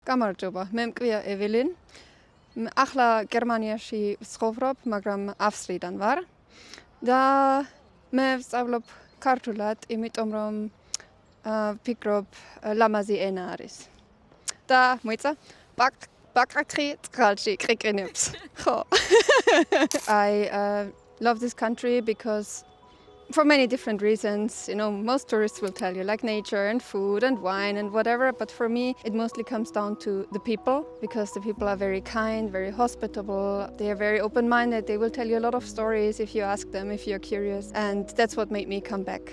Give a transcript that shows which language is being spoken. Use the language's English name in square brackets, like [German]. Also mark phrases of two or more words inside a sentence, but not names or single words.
[Georgian] გამარჯობა, მე მკვია ეველინ. ახლა გერმანიაში ვცხოვრობ, მაგრამ ავსტრიიდან ვარ. და მე ვსწავლობ ქართულად, იმიტომ რომ ვფიქრობ ლამაზი ენა არის. და მოიცა ბაკაკრი წყალში ყიყინებს. ხო. [English] I love this country because for many different reasons, most tourists will tell you like nature and food and wine and whatever, but for me it mostly comes down to the people, because the people are very kind, very hospitable, they are very open-minded, they will tell you a lot of stories if you ask them, if you're curious, and that's what made me come back.